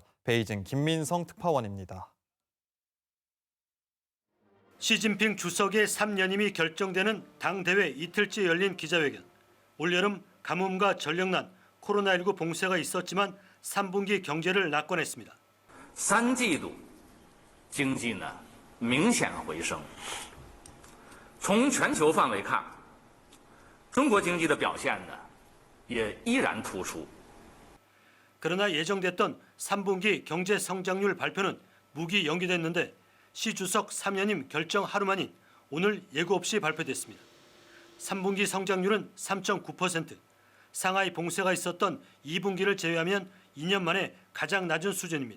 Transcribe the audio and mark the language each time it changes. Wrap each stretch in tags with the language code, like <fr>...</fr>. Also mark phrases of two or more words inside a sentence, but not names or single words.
<ko>베이징 김민성 특파원입니다. 시진핑 주석의 3년임이 결정되는 당대회 이틀째 열린 기자회견. 올여름 가뭄과 전력난, 코로나19 봉쇄가 있었지만 3분기 경제를 낙관했습니다.</ko> <zh>3 季度经济呢明显回升。从全球范围看，中国经济的表现呢也依然突出。</zh> <ko>그러나 예정됐던 3분기 경제 성장률 발표는 무기 연기됐는데 시 주석 3년임 결정 하루 만인 오늘 예고 없이 발표됐습니다. 3분기 성장률은 3.9%, 상하이 봉쇄가 있었던 2분기를 제외하면 2년 만에 가장 낮은 수준입니다.</ko>